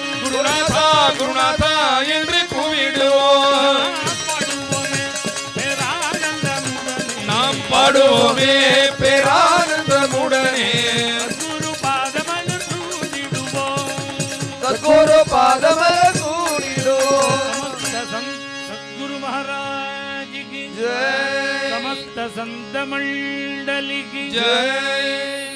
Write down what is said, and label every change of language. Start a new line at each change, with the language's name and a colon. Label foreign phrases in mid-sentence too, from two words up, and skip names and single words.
Tamil: குருநாதா குருநாதா என்று கூவிடுவோம் நாம் பாடுவோமே பேரானந்தமுடனே குரு பாதமல சூடிடுவோம் சத்குரு பாதமல சூடிடுவோம்
Hindi: सद्गुरु महाराज की जय समस्त संत मंडली की जय